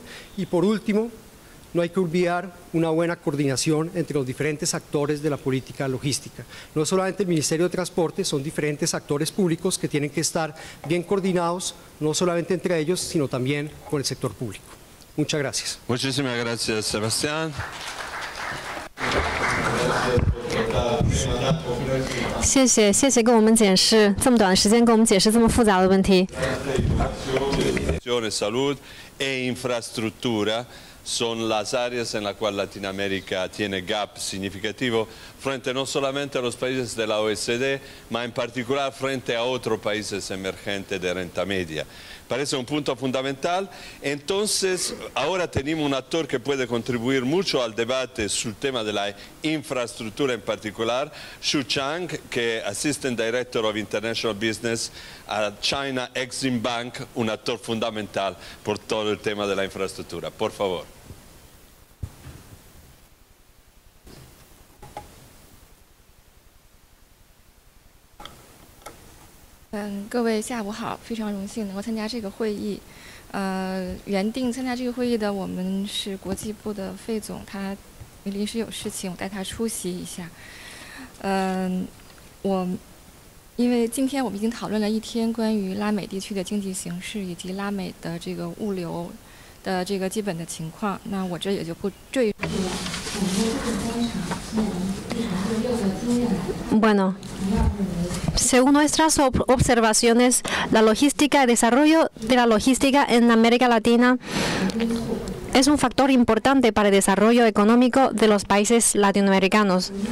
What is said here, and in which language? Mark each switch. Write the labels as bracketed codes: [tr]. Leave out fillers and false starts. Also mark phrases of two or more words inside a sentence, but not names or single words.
[es] Y por último, no hay que olvidar una buena coordinación entre los diferentes actores de la política logística. No solamente el Ministerio de Transporte, son diferentes actores públicos que tienen que estar bien coordinados, no solamente entre ellos, sino también con el sector público. Muchas gracias. Muchísimas gracias, Sebastián. [zh] 谢谢跟我们解释这么短的时间跟我们解释这么复杂的问题。 [es] Salud e infraestructura son las áreas en las cuales Latinoamérica tiene gap significativo frente no solamente a los países de la OECD, ma en particular frente a otros países emergentes de renta media. Parece un punto fundamental. Entonces, ahora tenemos un actor que puede contribuir mucho al debate sobre el tema de la infraestructura en particular, Xu Chang, que es [en] Assistant Director of International Business [es] a China Exim Bank, un actor fundamental por todo el tema de la infraestructura. Por favor. [zh] 各位下午好，非常荣幸能够参加这个会议。原定参加这个会议的我们是国际部的费总，他临时有事情，我带他出席一下。因为今天我们已经讨论了一天关于拉美地区的经济形势以及拉美的这个物流的这个基本的情况，那我这也就不赘述。 [es] Bueno, según nuestras observaciones, la logística, el desarrollo de la logística en América Latina es un factor importante para el desarrollo económico de los países latinoamericanos.